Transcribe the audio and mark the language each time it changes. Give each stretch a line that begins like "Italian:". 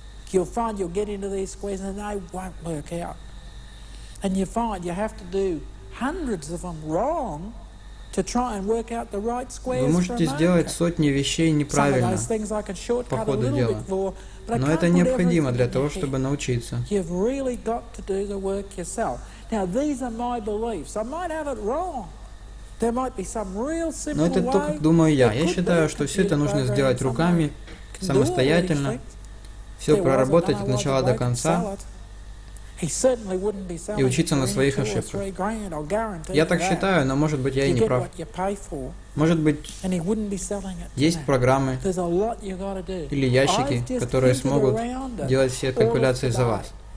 English: You'll find you'll get into these squares and they won't work out. And you find you have to do hundreds of them wrong to try and work out the right squares.
Russian: Вы можете сделать сотни вещей неправильно по ходу дела, но это необходимо для того, чтобы научиться.
English: You've really got to do the work yourself. Now these are my beliefs. I might have it wrong. There might be some real simple way.
Russian: Но это то, как думаю я. Я считаю, что все это нужно сделать руками, самостоятельно. Все проработать от начала до конца и учиться на своих ошибках. Я так считаю, но может быть я и не прав. Может быть, есть программы или ящики, которые смогут делать все калькуляции за вас.